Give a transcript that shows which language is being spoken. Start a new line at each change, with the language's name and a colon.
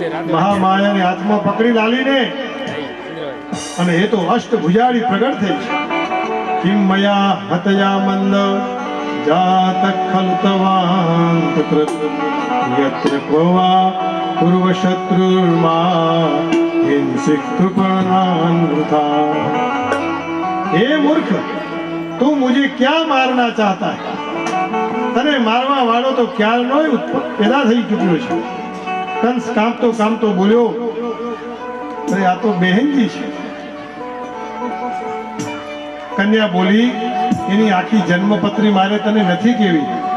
Gujarati: મહામાયાને હાથમાં પકડી લાલીને અને એ તો અષ્ટભુજાળી પ્રગટ થઈ છે.
Sanskrit: કિમ મયા હતયા મંદ જાત ખલુતવાંત કૃત યત્ર ક્વવા પૂર્વ શત્રુર્મા હિંસિક કૃપણાન વૃથા.
Gujarati: હે મૂર્ખ, તું
Hindi: મુझे क्या मारना चाहता है?
Gujarati: તને મારવા વાળો તો ક્યારનો પેદા થઈ ચૂક્યો છે. કંસ કામતો બોલ્યો, અરે આ તો બહેનજી છે. કન્યા બોલી, એની આખી જન્મપત્રી મારે તને નથી કેવી.